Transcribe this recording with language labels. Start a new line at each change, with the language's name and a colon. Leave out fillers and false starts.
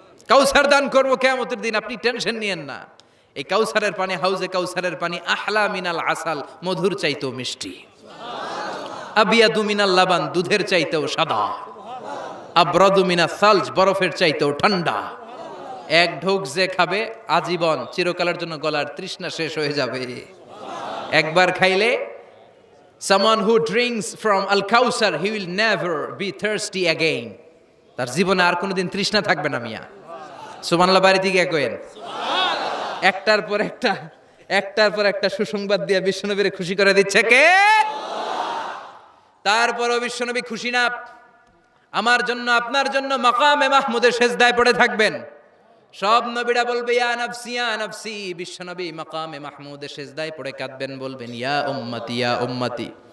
Bangla: কাউসার দান করব কিয়ামতের দিন, আপনি টেনশন নিয়েন না। এই কাউসারের পানি, হাউজে কাউসারের পানি
Arabic: আহলা মিনাল আসাল,
Bangla: মধুর চাইতেও মিষ্টি।
Arabic: আবিয়াদু মিনাল লাবান,
Bangla: দুধের চাইতেও সাদা।
Arabic: আবরাদু মিনাস সালজ,
Bangla: বরফের চাইতেও ঠান্ডা। এক ঢোক যে খাবে আজীবন, চিরকালের জন্য গলার তৃষ্ণা শেষ হয়ে যাবে। একবার খাইলে
English: someone who drinks from al kausar he will never be thirsty again,
Bangla: তার জীবনে আর কোনোদিন তৃষ্ণা থাকবে না। মিয়া সুবহানাল্লাহ বাড়ি থেকে কইেন। একটার পর একটা সুসংবাদ দিয়ে বিশ্বনবীরে খুশি করে দিচ্ছে কে? তারপরও বিশ্বনবী খুশি না। আমার জন্য, আপনার জন্য মাকামে মাহমুদের সেজদায় পড়ে থাকবেন। সব নবীরা বলবে
Arabic: ইয়া নাফসি ইয়া নাফসি,
Bangla: বিশ্বনবী মাকামে মাহমুদের সেজদায় পড়ে কাঁদবেন, বলবেন
Arabic: ইয়া উম্মতি ইয়া উম্মতি।